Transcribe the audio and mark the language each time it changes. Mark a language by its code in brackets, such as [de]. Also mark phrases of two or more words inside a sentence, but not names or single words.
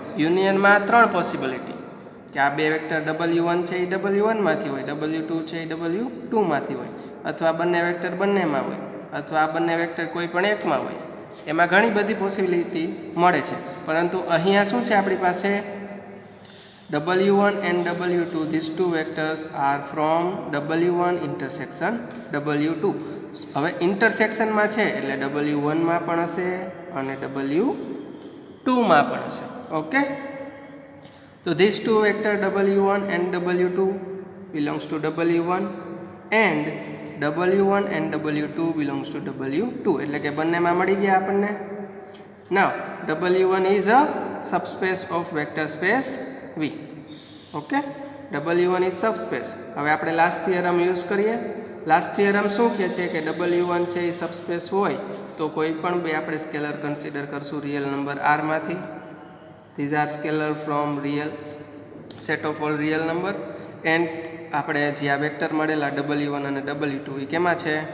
[gu] યુનિયનમાં ત્રણ પોસિબિલિટી કે આ બે વેક્ટર W1 છે એ W1માંથી હોય, W2 છે એ W2માંથી હોય, અથવા બંને વેક્ટર બંનેમાં હોય, અથવા આ બંને વેક્ટર કોઈ પણ એકમાં હોય. એમાં ઘણી બધી પોસિબિલિટી મળે છે. પરંતુ અહીંયા શું છે આપણી પાસે? [en] W1 and W2, these two vectors are from W1 intersection W2. [gu] હવે ઇન્ટરસેક્શનમાં છે એટલે W1માં પણ હશે અને W2માં પણ હશે. ઓકે, તો [en] these two vector W1 and W2 belongs to W1 and W1 and W2 belongs to W2. [gu] એટલે કે બંનેમાં મળી ગયા આપણને. [en] Now W1 is a subspace of vector space V. ઓકે, W1 is subspace. [gu] હવે આપણે [en] last theorem use [gu] કરીએ. [en] last theorem [gu] શું કહે છે કે W1 છે એ સબસ્પેસ હોય તો કોઈ પણ બે આપણે [en] scalar consider [gu] કરશું [en] real number [gu] R માંથી. [en] These are scalar from real set of all real number. [gu] એન્ડ આપણે જે આ વેક્ટર મળેલા W1 અને W2 એ કેમાં છે?